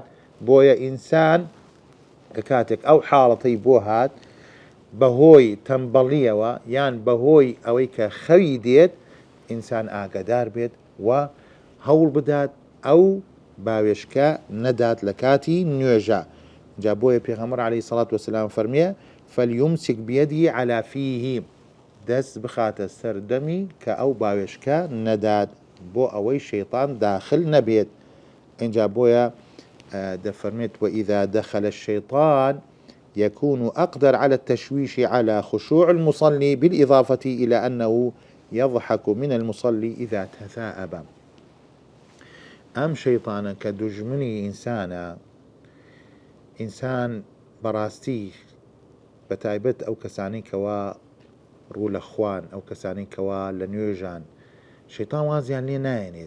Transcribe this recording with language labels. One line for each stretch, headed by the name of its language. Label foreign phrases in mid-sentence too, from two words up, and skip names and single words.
Central Kurdish: بۆیە ئینسان کە کاتێک ئەو حاڵەتەی بۆ هات بەهۆی تەمبەڵیەوە یان بەهۆی ئەوەی کە خەوی دێت ئینسان ئاگادار بێت و هەوڵ بدات ئەو باوێشکە نەدات لە کاتی نوێژە. جا بۆیە پێغەمبەر
Arabic: عەلەیهی سەڵات وەسەلام
Central Kurdish: فەرمیە
Arabic: فەلیومسک بیەدیهی عەلا فیهی،
Central Kurdish: دەست بخاتە سەردەمی کە ئەو باوێشکە نەدات بۆ ئەوەی شەیطان داخل نەبێت. اینجا بۆیە دەفەرمێت
Arabic: وإذا دخل الشيطان يكون أقدر على التشويش على خشوع المصلي بالإضافة إلى أنه يضحك من المصلي إذا تثاءب.
Central Kurdish: ئەم شەیطانە کە دوژمنی ئینسانە، ئینسان بەڕاستی بەتایبەت ئەو کەسانی کەوا ڕوو لە خوان، ئەو کەسانی کەوا لە نوێژان شەیطان وازیان لێ نایەنێت.